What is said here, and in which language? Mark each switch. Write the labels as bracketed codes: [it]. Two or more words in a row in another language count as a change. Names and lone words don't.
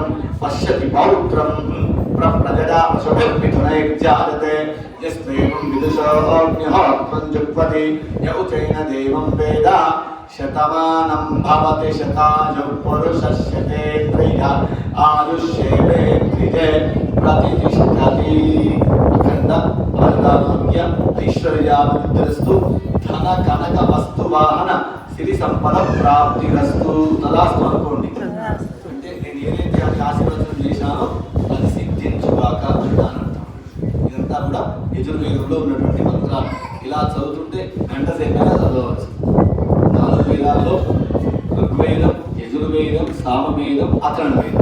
[sa] पश्यति पौत्रं प्रप्रजया पशुभिर्मिथुनैर्जायते यस्तेवं विदुषोऽग्निहोत्रं जुह्वति य उचैन देवं वेद शतमानं भवति शतायुः पुरुषस्यतेन्द्रिय आयुष्येवेन्द्रिये प्रतिष्ठति अखण्ड आयुरारोग्य ऐश्वर्याभिवृद्धिरस्तु धन कनक वस्तु वाहन [te] సిరి సంపద [sa] ప్రాప్తిరస్తు తదాస్తు అనుకోండి. [te] అంటే నేను ఏదైతే అది ఆశీర్వచనం చేశానో అది సిద్ధించుగాక అంటాను. ఇదంతా కూడా యజుర్వేదంలో ఉన్నటువంటి మంత్రాలు. ఇలా చదువుతుంటే గంట సేపైనా చదవచ్చు. 4 వేదాల్లో ఋగ్వేదం, యజుర్వేదం, సామవేదం, అథర్వణ వేదం.